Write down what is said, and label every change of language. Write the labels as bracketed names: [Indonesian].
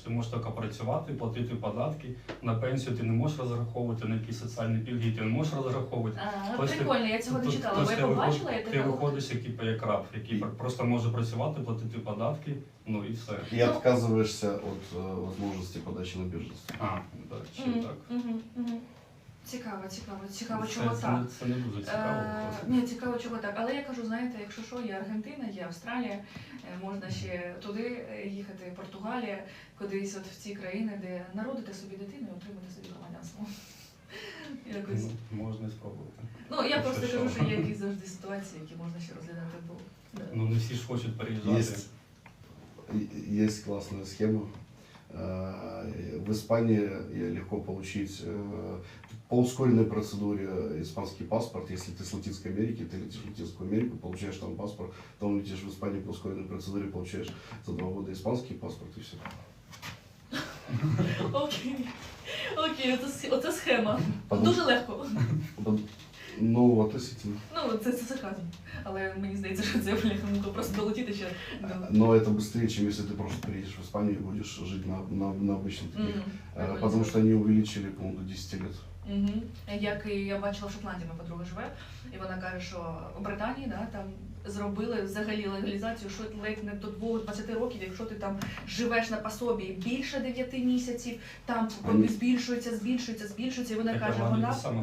[Ukrainian] Ти можеш тільки працювати, платити податки, на пенсію ти не можеш розраховувати, на якісь соціальні пільги ти не можеш розраховувати. Прикольно, я цього не читала, ви побачила? Ти виходиш як раб, який просто може працювати, платити податки, ну і все. [Russian] И отказываешься от возможности подачи на беженство. [Ukrainian] Так, чи так. Цікаво, чого так. Це не дуже цікаво. Ні, цікаво, чого так. Але я кажу, знаєте, якщо що, є Аргентина, є Австралія, можна ще туди їхати, Португалія, кудись от в ці країни, де народити собі дитину і отримати собі громадянство. Якось. Можна спробувати. Ну, я просто кажу, що є якісь завжди ситуації, які можна ще розглядати. Ну, не всі ж хочуть переїжджати. [Russian] Есть классная схема. В Испании легко получить по ускоренной процедуре испанский паспорт. Если ты с Латинской Америки, ты летишь в Латинскую Америку, получаешь там паспорт, потом летишь в Испанию по ускоренной процедуре, получаешь за 2 года испанский паспорт и все. [Ukrainian] Окей, оце схема. Дуже легко. [Russian] Ну, относительно. [Ukrainian] Ну, це сарказм. Але мені здається, що це просто долетіти ще. [Russian] Но это быстрее, чем если ты просто приедешь в Испанию и будешь жить на обычных таких. Потому что они увеличили, по-моему, до 10 лет. [Ukrainian] Як і я бачила в Шотландії, моя подруга живе, і вона каже, що у Британії там зробили взагалі легалізацію, що ледь не до 20 років, якщо ти там живеш на пособі більше 9 місяців, там збільшується, і вона каже, вона...